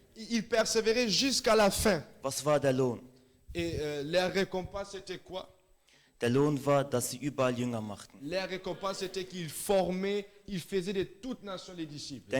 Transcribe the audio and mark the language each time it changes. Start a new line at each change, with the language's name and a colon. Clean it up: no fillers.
French: Ils persévéraient jusqu'à la fin.
German: Was war der Lohn?
French: Et leur récompense était quoi?
German: Der Lohn war, dass sie überall Jünger machten.
French: Leur récompense était qu'ils formaient, ils faisaient de toutes nations les disciples.